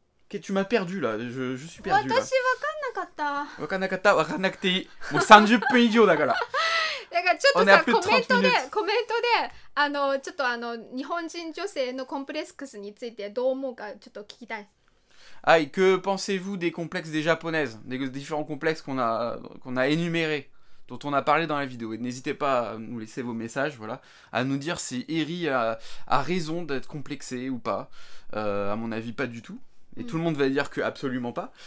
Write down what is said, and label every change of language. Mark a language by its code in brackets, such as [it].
[fr] Okay, tu m'as perdu là, je suis perdu là. [ja] わかんなかった。わかんなくていい。もう30分以上だから。だからちょっとさ、コメントでちょっと日本人女性のコンプレックスについてどう思うかちょっと聞きたい。 [fr] Ah, et que pensez-vous des complexes des japonaises, des différents complexes qu'on a énumérés, dont on a parlé dans la vidéo. Et n'hésitez pas à nous laisser vos messages, voilà, à nous dire si Eri a raison d'être complexé ou pas. À mon avis, pas du tout. Et tout le monde va dire que absolument pas.